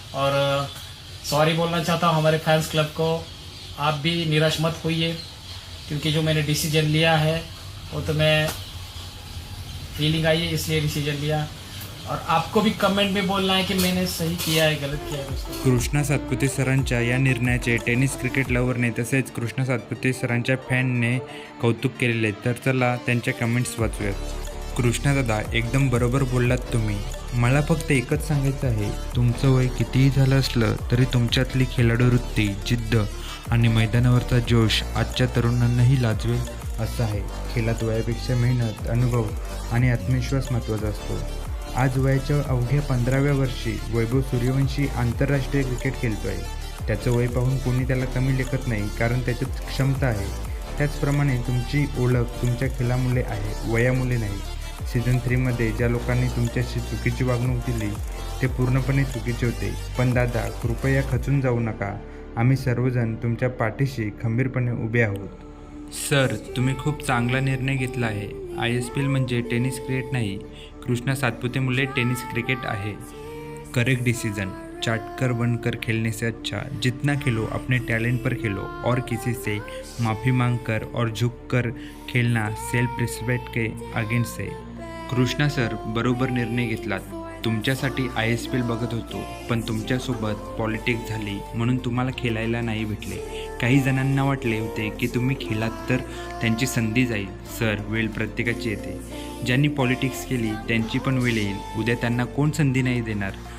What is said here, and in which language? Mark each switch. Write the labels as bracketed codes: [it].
[hi] और सॉरी बोलना चाहता हूँ हमारे फैंस क्लब को. आप भी निराश मत होइए, क्योंकि जो मैंने डिसीजन लिया है वो तो मैं फीलिंग आई है इसलिए डिसीजन लिया. और आपको भी कमेंट में बोलना है कि मैंने सही किया है गलत किया है दोस्तों. [mr] कृष्णा सातपुते सरांच्या या निर्णयाचे टेनिस क्रिकेट लवरने तसेच कृष्णा सातपुते सरांच्या फॅनने कौतुक केलेले. तर चला त्यांच्या कमेंट्स वाचूयात. कृष्णा दादा, एकदम बरोबर बोललात तुम्ही. मला फक्त एकच सांगायचं आहे, तुमचं वय कितीही झालं असलं तरी तुमच्यातली खेळाडू वृत्ती, जिद्द आणि मैदानावरचा जोश आजच्या तरुणांनाही लाजवेल असं आहे. खेळात वयापेक्षा मेहनत, अनुभव आणि आत्मविश्वास महत्त्वाचा असतो. आज वयाच्या अवघ्या 15व्या वर्षी वैभव सूर्यवंशी आंतरराष्ट्रीय क्रिकेट खेळतो आहे. त्याचं वय पाहून कोणी त्याला कमी लेखत नाही, कारण त्याच्यात क्षमता आहे. त्याचप्रमाणे तुमची ओळख तुमच्या खेळामुळे आहे, वयामुळे नाही. सीझन 3मध्ये ज्या लोकांनी तुमच्याशी चुकीची वागणूक दिली ते पूर्णपणे चुकीचे होते. पण दादा, कृपया खचून जाऊ नका. आम्ही सर्वजण तुमच्या पाठीशी खंबीरपणे उभे आहोत. सर, तुम्ही खूप चांगला निर्णय घेतला आहे. ISPL म्हणजे टेनिस क्रिकेट नहीं, कृष्णा सातपुते मुले टेनिस क्रिकेट आहे. [en] Correct decision. [hi] चाटकर बनकर खेलने से अच्छा जितना खेलो अपने टैलेंट पर खेलो और किसी से माफ़ी मांग कर और झुक कर खेलना सेल्फ रिस्पेक्ट के अगेंस्ट है. [mr] कृष्णा सर, बरोबर निर्णय घेतलात. तुमच्यासाठी ISPL बघत होतो, पण तुमच्यासोबत पॉलिटिक्स झाली म्हणून तुम्हाला खेळायला नाही भेटले. काही जणांना वाटले होते की तुम्ही खेळात तर त्यांची संधी जाईल. सर, वेळ प्रत्येकाची येते. ज्यांनी पॉलिटिक्स केली त्यांची पण वेळ येईल. उद्या त्यांना कोण संधी नाही देणार.